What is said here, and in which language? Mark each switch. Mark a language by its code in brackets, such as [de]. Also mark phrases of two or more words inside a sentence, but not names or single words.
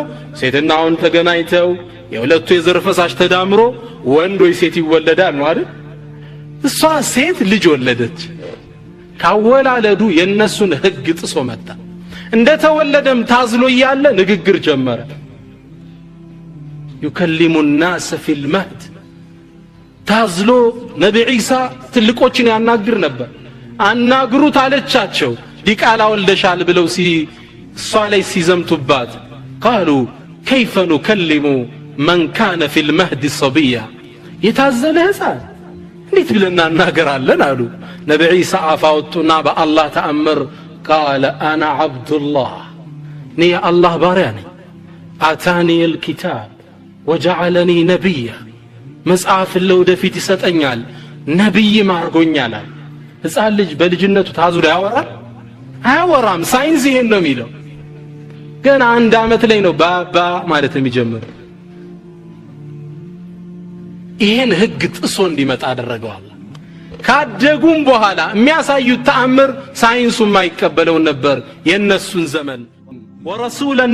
[am] ሴትና ወንድ ተገናኝተው የሁለቱ የዘር ፈሳሽ ተዳምሮ ወንድ ወይ ሴት ይወለዳል ነው አይደል? እሷ ሴት ልጅ ወለደች። ካወላለዱ የነሱን ህግ ጥሶ መጣ። እንደተወለደም ታዝሎ እያለ ንግግር ጀመረ። [ar] يكلم الناس في المهد [am] ታዝሎ ነብይ ኢሳ ትልቆችን ያናግር ነበር። አናግሩት አለቻቸው። ዲቃላ ወልደሻል ብለው እሷ ላይ ሲዘምቱባት [ar] قالوا كيف نكلم من كان في المهد صبيا [am] የታዘለ ህፃን እንዴት ብለና እናገራለን አሉ። ነብይ ኢሳ አፋውጡና በአላህ ተአምር [ar] قال انا عبد الله [am] እኔ የአላህ ባሪያ ነኝ [ar] آتاني الكتاب وجعلني نبيا [am] መጽሐፍ ለወደፊት ይሰጠኛል ነብይ ማርጎኛል። ህፃን ልጅ በልጅነቱ ታዝሎ ያወራል አያወራም። ሳይንስ ይሄን ነው የሚለው። ገና አንድ አመት ላይ ነው ባባ ማለት የሚጀምረው። ይሄን ህግ ጥሶ እንዲመጣ አደረገው አላህ። ካደጉም በኋላ የሚያሳዩት ተአምር ሳይንሱ የማይቀበለው ነበር የነሱን ዘመን። ወረሱላን